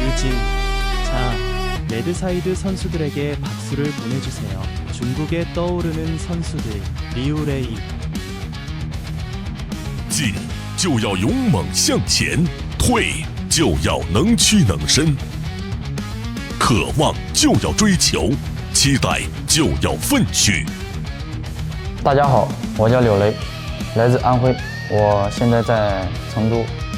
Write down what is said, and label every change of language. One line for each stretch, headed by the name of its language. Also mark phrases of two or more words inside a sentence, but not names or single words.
Korean: 유진. 자, 레드사이드 선수들에게 박수를 보내주세요. 중국에 떠오르는 선수들, 리우레이.
Chinese: 进就要勇猛向前，退就要能屈能伸，渴望就要追求，期待就要奋许。大家好，我叫柳雷，来自安徽，我现在在成都。